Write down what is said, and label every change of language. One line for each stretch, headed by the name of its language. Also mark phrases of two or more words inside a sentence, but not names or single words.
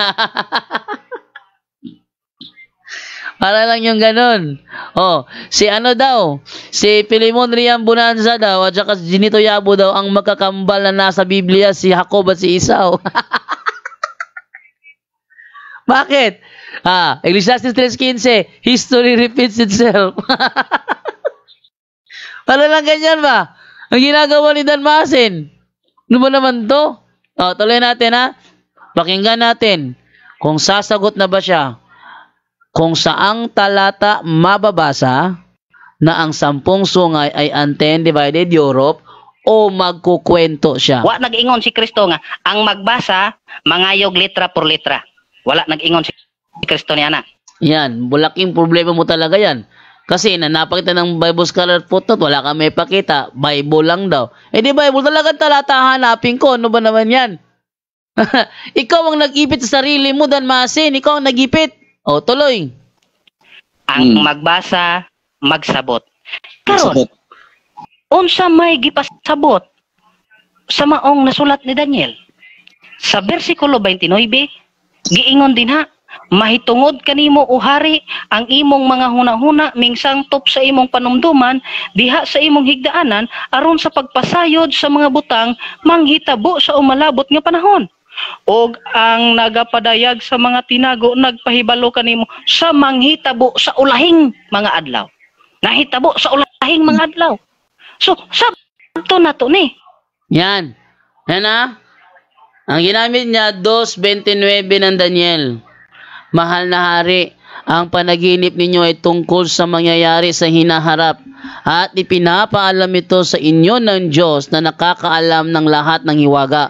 Filipino: Para lang yung ganun. Si Philemon Riam Bonanza daw, at saka si Ginito Yabo daw, ang magkakambal na nasa Biblia, si Jacob at si Esau. Bakit? Ecclesiastes 3:15,
English: history repeats itself.
Filipino: Para lang ganyan ba? Ang ginagawa ni Dan Masin. Ano ba naman to? Tuloy natin Pakinggan natin kung sasagot na ba siya. Kung saang talata mababasa na ang 10 sungay ay ang 10
English: divided Europe
Filipino: o magkukwento siya.
Cebuano: Wa nag-ingon si Kristo nga, ang magbasa, mangayog litra por litra. Wala nag-ingon si Kristo niya
Filipino: Yan, bulaking problema mo talaga yan. Kasi napakita ng
English: Bible scholar footnote,
Filipino: wala ka may pakita, Bible lang daw. Di Bible talaga talata hanapin ko, ano ba naman yan? Ikaw ang nag-ipit sa sarili mo, Dan Masin. Ikaw ang nag-ipit. O, tuloy.
Cebuano: Ang magbasa, magsabot. Karon, Sabot. unsa may gipasabot sa maong nasulat ni Daniel? Sa bersikulo 29, giingon din ha, mahitungod kanimo o hari ang imong mga hunahuna mingsangtop sa imong panumduman diha sa imong higdaanan aron sa pagpasayod sa mga butang manghitabo sa umalabot nga panahon. Og ang nagapadayag sa mga tinago nagpahibalo kanimo sa manghitabo sa ulahing mga adlaw. Nahitabo sa ulahing mga adlaw. So, sabto na to ni.
Filipino: Yan. Yan ha. Ang ginamit niya, 2.29 ng Daniel. Mahal na hari, ang panaginip ninyo ay tungkol sa mangyayari sa hinaharap at ipinapaalam ito sa inyo ng Diyos na nakakaalam ng lahat ng hiwaga.